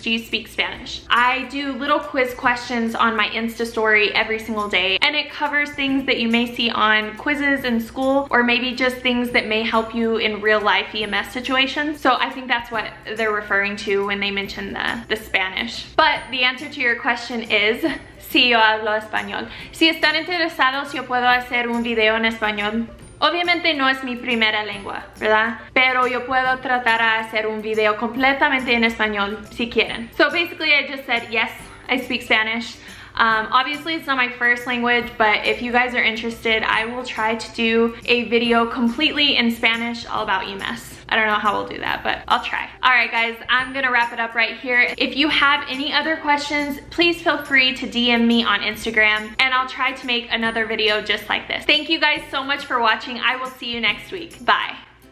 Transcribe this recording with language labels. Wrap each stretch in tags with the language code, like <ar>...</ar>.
<en>Do you speak Spanish? I do little quiz questions on my Insta story every single day, and it covers things that you may see on quizzes in school, or maybe just things that may help you in real life EMS situations. So I think that's what they're referring to when they mention the Spanish. But the answer to your question is,</en> <es>sí, yo hablo español. Si están interesados, yo puedo hacer un video en español. Obviamente no es mi primera lengua, ¿verdad? Pero yo puedo tratar a hacer un video completamente en español si quieren.</es> <en>So basically I just said, yes, I speak Spanish. Obviously it's not my first language, but if you guys are interested, I will try to do a video completely in Spanish all about EMS. I don't know how we'll do that, but I'll try. All right, guys, I'm gonna wrap it up right here. If you have any other questions, please feel free to DM me on Instagram, and I'll try to make another video just like this. Thank you guys so much for watching. I will see you next week. Bye.</en>